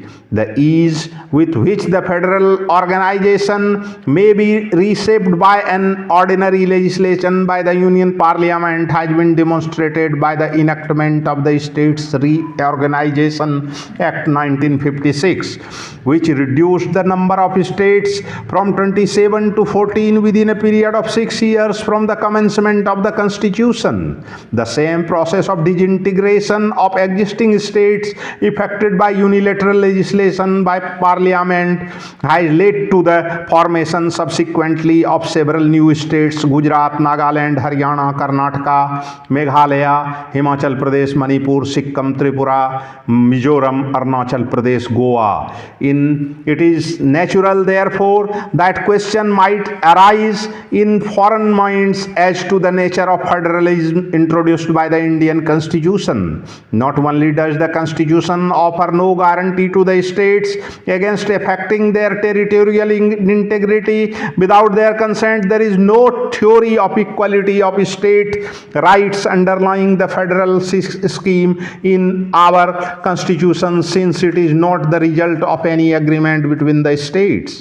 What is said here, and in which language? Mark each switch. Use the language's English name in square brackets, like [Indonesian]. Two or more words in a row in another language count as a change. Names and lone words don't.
[English] The ease with which the federal organization may be reshaped by an ordinary legislation by the Union Parliament has been demonstrated by the enactment of the States Reorganization Act 1956, which reduced the number of states from 27 to 14 within a period of 6 years from the commencement of the Constitution. The same process of disintegration of existing states effected by unilateral legislation by Parliament has led to the formation subsequently of several new states: Gujarat, Nagaland, Haryana, Karnataka, Meghalaya, Himachal Pradesh, Manipur, Sikkim, Tripura, Mizoram, Arunachal Pradesh, Goa. It is natural, therefore, that question might arise in foreign minds as to the nature of federalism introduced by the Indian Constitution. Not only does the Constitution offer no guarantee to the states against affecting their territorial integrity without their consent, there is no theory of equality of state rights underlying the federal scheme in our Constitution, since it is not the result of any agreement between the states.